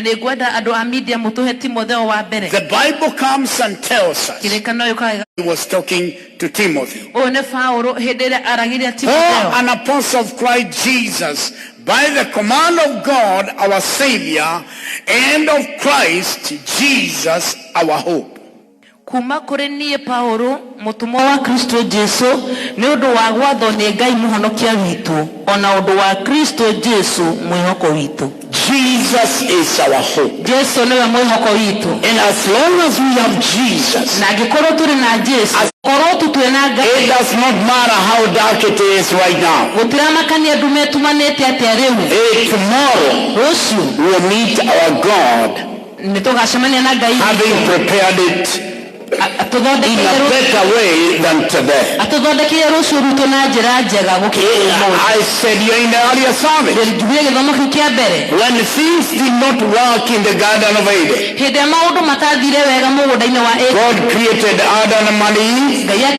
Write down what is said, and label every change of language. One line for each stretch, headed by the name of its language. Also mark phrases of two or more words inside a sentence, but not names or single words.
English: The Bible comes and tells us. He was talking to Timothy. Paul, an apostle of Christ Jesus, by the command of God our Savior, and of Christ Jesus our hope.
Kikuyu: Kuma kuri niye Paulo mutumwa wa Kristo Jesu ni undu wa gwathwo ni Ngai muhonokia witu ona undu wa Kristo Jesu mwihoko witu.
English: Jesus is our hope.
Kikuyu: Jesu niwe mwihoko witu.
English: And as long as we have Jesus,
Kikuyu: na gikorwo turi na Jesu, korwo tutwena Ngai,
English: it does not matter how dark it is right now.
Kikuyu: Gutiramakania ndume tumanete atia riu.
English: Tomorrow we'll meet our God, having prepared it in a better way than today. I said you in the earlier service, when things did not work in the Garden of Eden, God created Adam and Eve.